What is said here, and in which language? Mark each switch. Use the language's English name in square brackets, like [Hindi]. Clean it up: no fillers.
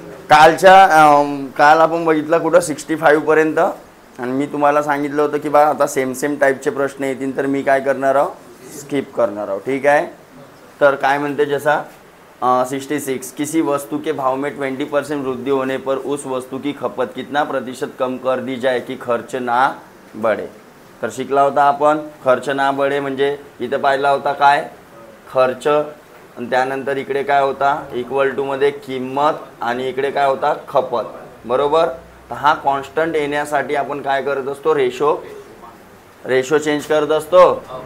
[Marathi] काल आपण बघितलं कुठं 65 पर्यंत, आणि मी तुम्हाला सांगितलं होतं की बा आता सेम टाईपचे प्रश्न येतील तर मी काय करणार आहो, स्किप करणार आहो. ठीक आहे. तर काय म्हणते जसा [Hindi] 66, किसी वस्तु के भाव में 20% वृद्धि होने पर उस वस्तु की खपत कितना प्रतिशत कम कर दी जाए कि खर्च ना बढ़े. [Marathi] तर शिकला होता आपण [Hindi] खर्च ना बढ़े [Marathi] म्हणजे इथं पाहिला होता काय खर्च, आणि त्यानंतर इकडे काय होता इक्वल टू मध्ये किंमत, आणि इकडे काय होता खपत. बरोबर. तर हा कॉन्स्टंट येण्यासाठी आपण काय करत असतो, रेशो चेंज करत असतो.